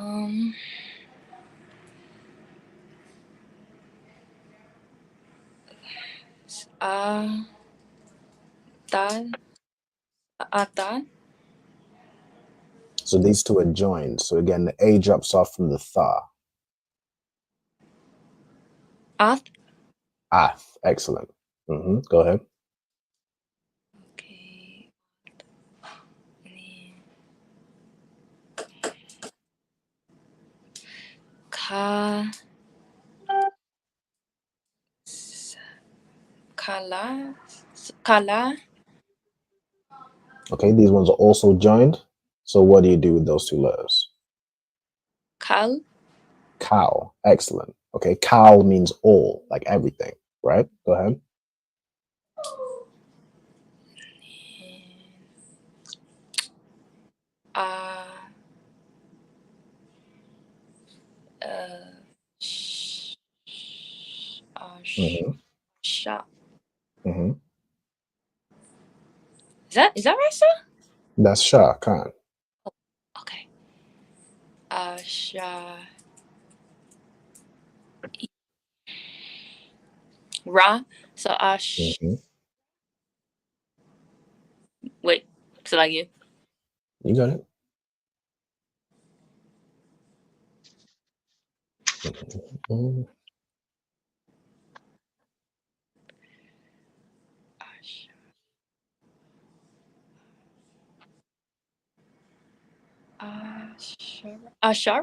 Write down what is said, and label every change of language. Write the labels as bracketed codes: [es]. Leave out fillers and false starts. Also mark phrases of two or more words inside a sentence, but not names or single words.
[ar] Dad. Dad. [en] So these two are joined. So again, the A drops off from the Tha. [ar] Ath. [en] Ath, excellent. Go ahead. Okay. Ka. [ar] Kala. Kala. [en] Okay, these ones are also joined. So what do you do with those two letters? [ar] Kal. [en] Kal, excellent. Okay, kal means all, like everything, right? Go ahead. [ar] Sha. [en] Mm-hmm. Is that right, sir? That's Shah Khan. Okay. Sha. [ar] Ra. [en] So wait. So like you. You got it. Mm-hmm. [ar] Ashara?